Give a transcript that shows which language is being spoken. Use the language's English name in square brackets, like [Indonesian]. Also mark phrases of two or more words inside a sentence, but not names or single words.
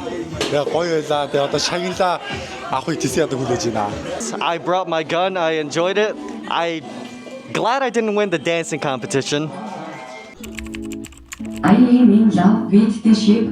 [Mongolian] Тэгээ гоё байлаа. Тэгээ одоо шагналаа авахыг тийсээ одоо хүлээж байна. [English] I brought my gun. I enjoyed it. Glad I didn't win the dancing competition. I am in love with the ship.